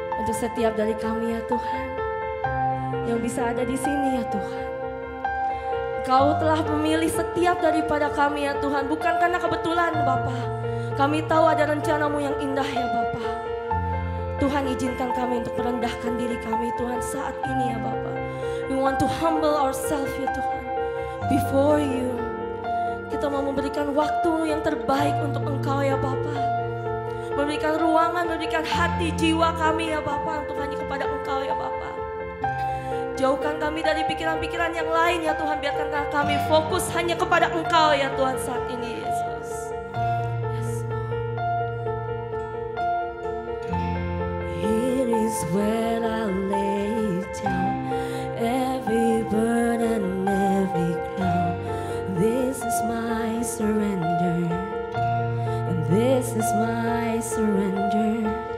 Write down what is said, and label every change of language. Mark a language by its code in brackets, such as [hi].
[id] setiap dari kami ya Tuhan, yang bisa ada di sini ya Tuhan. Kau telah memilih setiap daripada kami ya Tuhan, bukan karena kebetulan Bapa. Kami tahu ada rencanamu yang indah ya Bapa. Tuhan izinkan kami untuk merendahkan diri kami Tuhan saat ini ya Bapa. [en] We want to humble ourselves [id] ya Tuhan [en] before you. [id] Kita mau memberikan waktu yang terbaik untuk Engkau ya Bapa. Memberikan ruangan, memberikan hati, jiwa kami ya Bapa untuk hanya kepada Engkau ya Bapa. Jauhkan kami dari pikiran-pikiran yang lain ya Tuhan. Biarkan kami fokus hanya kepada Engkau ya Tuhan saat ini Yesus. [en] Yes, Here is where I lay down every burden, every crown. This is my surrender, and this is my surrender.